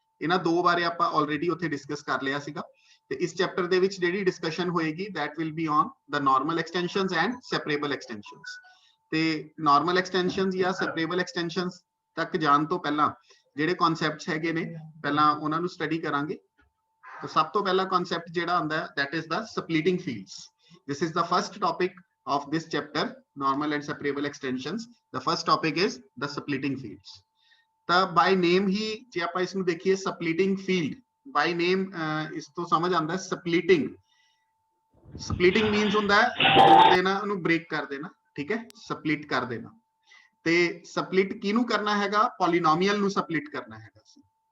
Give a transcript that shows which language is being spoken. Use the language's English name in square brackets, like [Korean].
[Punjabi] ਇਹਨਾਂ ਦੋ ਬਾਰੇ ਆਪਾਂ ਆਲਰੇਡੀ ਉੱਥੇ ਡਿਸਕਸ ਕਰ ਲਿਆ ਸੀਗਾ ਤੇ ਇਸ ਚੈਪਟਰ ਦੇ ਵਿੱਚ ਜਿਹੜੀ ਡਿਸਕਸ਼ਨ ਹੋਏਗੀ [English] that will be on the normal extensions and separable extensions। [Punjabi] ਤੇ ਨਾਰਮਲ ਐਕਸਟੈਂਸ਼ਨਸ ਜਾਂ ਸੈਪਰੇਬਲ ਐਕਸਟੈਂਸ਼ਨਸ ਤੱਕ ਜਾਣ ਤੋਂ ਪਹਿਲਾਂ ਜਿਹੜੇ ਕਨਸੈਪਟਸ ਹੈਗੇ ਨੇ ਪਹਿਲਾਂ ਉਹਨਾਂ ਨੂੰ ਸਟੱਡੀ ਕਰਾਂਗੇ। ਤਾਂ ਸਭ ਤੋਂ ਪਹਿਲਾ ਕਨਸੈਪਟ ਜਿਹੜਾ ਹੁੰਦਾ ਹੈ [English] that is the splitting fields। this is the first topic of this chapter, normal and separable extensions। the first topic is the splitting fields। [Punjabi] ਤਾਂ ਬਾਈ ਨੇਮ ਹੀ ਜੇ ਆਪਾਂ ਇਸ ਨੂੰ ਦੇਖੀਏ ਸਪਲਿਟਿੰਗ ਫੀਲਡ ਬਾਈ ਨੇਮ ਇਸ ਤੋਂ ਸਮਝ ਆਉਂਦਾ ਸਪਲਿਟਿੰਗ। ਸਪਲਿਟਿੰਗ ਮੀਨਸ ਹੁੰਦਾ ਹੈ ਤੋੜ ਦੇਣਾ, ਉਹਨੂੰ ਬ੍ਰੇਕ ਕਰ ਦੇਣਾ, ਠੀਕ ਹੈ, ਸਪਲਿਟ ਕਰ ਦੇਣਾ। ਤੇ ਸਪਲਿਟ ਕਿਹਨੂੰ ਕਰਨਾ ਹੈਗਾ? ਪੋਲੀਨੋਮੀਅਲ ਨੂੰ ਸਪਲਿਟ ਕਰਨਾ ਹੈਗਾ ਸੀ।